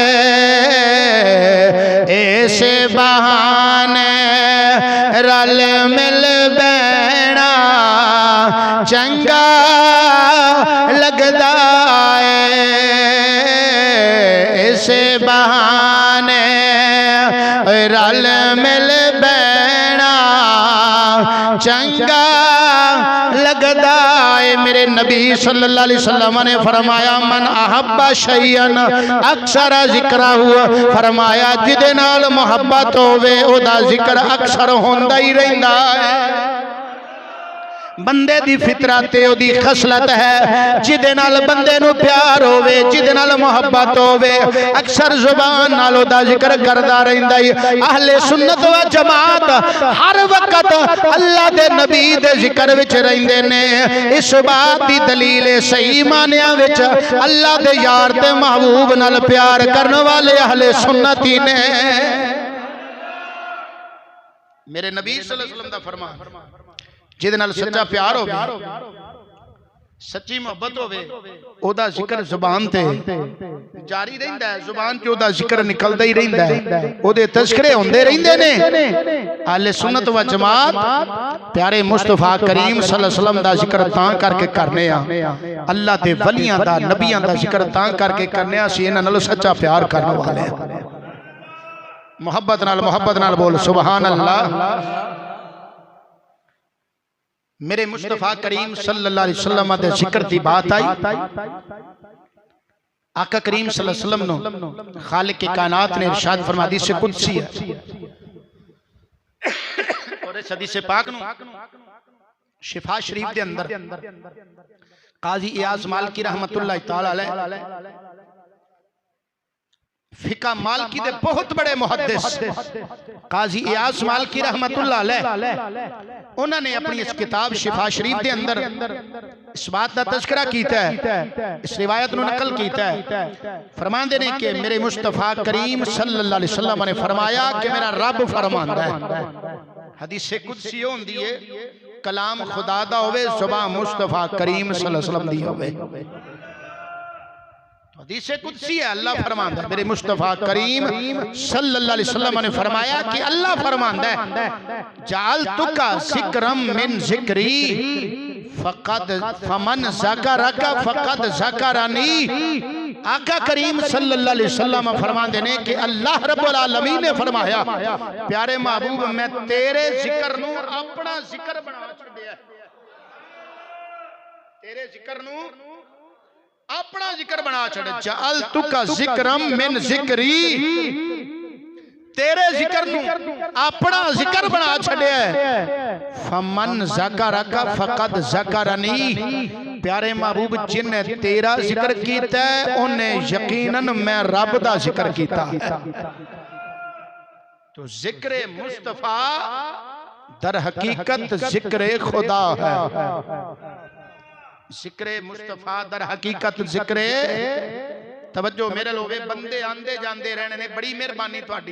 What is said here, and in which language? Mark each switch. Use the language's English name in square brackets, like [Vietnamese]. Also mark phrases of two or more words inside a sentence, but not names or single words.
[Punjabi] ਐਸੇ ਬਹਾਨੇ ਰਲ ਮਿਲ ਬਹਿਣਾ ਚੰਗਾ ਲਗਦਾ ਹੈ। ਐਸੇ ਬਹਾਨੇ ਰਲ ਮਿਲ ਬਹਿਣਾ ਚੰਗਾ ਲਗਦਾ ਹੈ। ਮੇਰੇ ਨਬੀ [Arabic] صلى الله عليه وسلم [Punjabi] ਨੇ ਫ਼ਰਮਾਇਆ, [Arabic] من أحب شيئا أكثر ذكره, [Punjabi] ਫ਼ਰਮਾਇਆ ਜਿਹਦੇ ਨਾਲ ਮੁਹੱਬਤ ਹੋਵੇ ਓਹਦਾ ਜ਼ਿਕਰ ਅਕਸਰ ਹੁੰਦਾ ਹੀ ਰਹਿੰਦਾ ਹੈ। ਬੰਦੇ ਦੀ ਫ਼ਿਤਰਤ ਓਹਦੀ ਖ਼ਸਲਤ ਹੈ, ਜਿਹਦੇ ਨਾਲ ਬੰਦੇ ਨੂੰ ਪਿਆਰ ਹੋਵੇ, ਜਿਹਦੇ ਨਾਲ ਮੁਹੱਬਤ ਹੋਵੇ ਅਕਸਰ ਜ਼ੁਬਾਨ ਨਾਲ ਓਹਦਾ ਜ਼ਿਕਰ ਕਰਦਾ ਰਹਿੰਦਾ ਹੈ। ਅਹਲੇ ਸੁੰਨਤ ਵ ਜਮਾਤ ਹਰ ਵਕਤ ਅੱਲਾਹ ਦੇ ਨਬੀ ਦੇ ਜ਼ਿਕਰ ਵਿਚ ਰਹਿੰਦੇ ਨੇ। ਇਸ ਬਾਤ ਦੀ ਦਲੀਲ ਹੈ ਸਹੀ ਮਾਨਿਆਂ ਵਿਚ ਅੱਲਾਹ ਦੇ ਯਾਰ ਤੇ ਮਹਿਬੂਬ ਨਾਲ ਪਿਆਰ ਕਰਨ ਵਾਲੇ ਅਹਲੇ ਸੁੰਨਤ ਹੀ ਨੇ। ਮੇਰੇ ਨਬੀ [Arabic] صلى الله عليه وسلم [Punjabi] ਦਾ ਫ਼ਰਮਾਨ, ਜਿਹਦੇ ਨਾਲ ਸੱਚਾ ਪਿਆਰ ਹੋਵੇ, ਸੱਚੀ ਮੁਹੱਬਤ ਹੋਵੇ, ਓਹਦਾ ਜ਼ਿਕਰ ਜ਼ੁਬਾਨ ਤੇ ਜਾਰੀ ਰਹਿੰਦਾ ਹੈ, ਜ਼ੁਬਾਨ ਤੇ ਓਹਦਾ ਜ਼ਿਕਰ ਨਿਕਲਦਾ ਹੀ ਰਹਿੰਦਾ ਹੈ, ਓਹਦੇ ਤਜ਼ਕਿਰੇ ਹੁੰਦੇ ਰਹਿੰਦੇ ਨੇ। ਅਹਲੇ ਸੁੰਨਤ ਵ ਜਮਾਤ ਪਿਆਰੇ ਮੁਸਤਫ਼ਾ ਕਰੀਮ [Arabic] صلى الله عليه وسلم [Punjabi] ਦਾ ਜ਼ਿਕਰ ਤਾਂ ਕਰਕੇ ਕਰਨੇ ਆਂ, ਅੱਲਾਹ ਦੇ ਵਲੀਆਂ ਦਾ ਨਬੀਆਂ ਦਾ ਜ਼ਿਕਰ ਤਾਂ ਕਰਕੇ ਕਰਨੇ ਆਂ ਸੀ ਇਨ੍ਹਾਂ ਨਾਲ ਸੱਚਾ ਪਿਆਰ ਕਰਨ ਵਾਲੇ। ਮੁਹੱਬਤ ਨਾਲ ਬੋਲ [Arabic] سبحان الله. [Punjabi] ਮੇਰੇ ਮੁਸਤਫ਼ਾ ਕਰੀਮ [Arabic] صلى الله عليه وسلم [Punjabi] ਦੇ ਜ਼ਿਕਰ ਦੀ ਬਾਤ ਆਈ। ਆਕਾ ਕਰੀਮ [Arabic] صلى الله عليه وسلم [Punjabi] ਨੂੰ ਖ਼ਾਲਿਕ ਕੇ ਕਾਇਨਾਤ ਨੇ ਇਰਸ਼ਾਦ ਫ਼ਰਮਾ, ਹਦੀਸ ਕੁਦਸੀ ਹੈ ਔਰ ਇਸ ਹਦੀਸ ਪਾਕ ਨੂੰ ਸ਼ਿਫ਼ਾ ਸ਼ਰੀਫ਼ ਦੇ ਅੰਦਰ ਕਾਜ਼ੀ ਇਯਾਜ਼ ਮਾਲਿਕੀ [Arabic] رحمة الله تعالى عليه [Punjabi] ਫ਼ਿਕਾ ਮਾਲਿਕੀ ਦੇ ਬਹੁਤ ਬੜੇ ਮੁਹੱਦਿਸ ਕਾਜ਼ੀ ਇਯਾਜ਼ ਮਾਲਿਕੀ [Arabic] رحمة الله عليه [Urdu] اُنہوں نے اپنی اس کتاب شفا شریف کے اندر اس بات کا تذکرہ کیتا ہے، اس روایت کو نقل کیتا ہے. [Punjabi] ਫ਼ਰਮਾਤੇ ਨੇ ਕਿ ਮੇਰੇ ਮੁਸਤਫ਼ਾ ਕਰੀਮ [Arabic] صلى الله عليه وسلم [Punjabi] ਨੇ ਫ਼ਰਮਾਇਆ ਕਿ ਮੇਰਾ ਰੱਬ ਫ਼ਰਮਾਂਦਾ ਹੈ। ਹਦੀਸ ਕੁਦਸੀ ਹੁੰਦੀ ਹੈ, ਕਲਾਮ ਖ਼ੁਦਾ ਦਾ ਹੋਵੇ, ਜ਼ੁਬਾਨ ਮੁਸਤਫ਼ਾ ਕਰੀਮ [Arabic] صلى الله عليه وسلم [Punjabi] ਦੀ ਹੋਵੇ। ਹਦੀਸ ਕੁਦਸੀ ਹੈ, ਅੱਲਾਹ ਫ਼ਰਮਾਂਦਾ ਹੈ, ਮੇਰੇ ਮੁਸਤਫ਼ਾ ਕਰੀਮ [Arabic] صلى الله عليه وسلم [Punjabi] ਨੇ ਫ਼ਰਮਾਇਆ ਕਿ ਅੱਲਾਹ ਫ਼ਰਮਾਂਦਾ ਹੈ, [Arabic] جعلتك ذكرا من ذكري فقد فمن ذكرك فقد ذكرني. [Punjabi] ਆਕਾ ਕਰੀਮ [Arabic] صلى الله عليه وسلم [Punjabi] ਫ਼ਰਮਾਤੇ ਨੇ ਕਿ ਅੱਲਾਹ [Arabic] رب العالمين [Punjabi] ਨੇ ਫ਼ਰਮਾਇਆ, ਪਿਆਰੇ ਮਹਿਬੂਬ ਮੈਂ ਤੇਰੇ ਜ਼ਿਕਰ ਨੂੰ ਆਪਣਾ ਜ਼ਿਕਰ ਬਣਾ ਛੱਡਿਆ, ਤੇਰੇ ਜ਼ਿਕਰ ਨੂੰ ਆਪਣਾ ਜ਼ਿਕਰ ਬਣਾ ਛੱਡੇ। [Arabic] جعلتك ذكرا من ذكري, [Punjabi] ਤੇਰੇ ਜ਼ਿਕਰ ਨੂੰ ਆਪਣਾ ਜ਼ਿਕਰ ਬਣਾ ਛੱਡਿਆ। [Arabic] فمن ذكرك فقد ذكرني, [Punjabi] ਪਿਆਰੇ ਮਹਿਬੂਬ ਜਿਨ੍ਹੇ ਤੇਰਾ ਜ਼ਿਕਰ ਕੀਤਾ ਹੈ ਉਨ੍ਹੇ ਯਕੀਨਨ ਮੈਂ ਰੱਬ ਦਾ ਜ਼ਿਕਰ ਕੀਤਾ ਹੈ। [Urdu] تو ذکر مصطفیٰ در حقیقت ذکر خدا ہے. ذکرِ مصطفیٰ در حقیقت ذکرِ توجہ [Punjabi] ਮੇਰੇ ਲੋਕੇ ਬੰਦੇ ਆਂਦੇ ਜਾਂਦੇ ਰਹਿਣੇ ਨੇ, ਬੜੀ ਮਿਹਰਬਾਨੀ ਤੁਹਾਡੀ।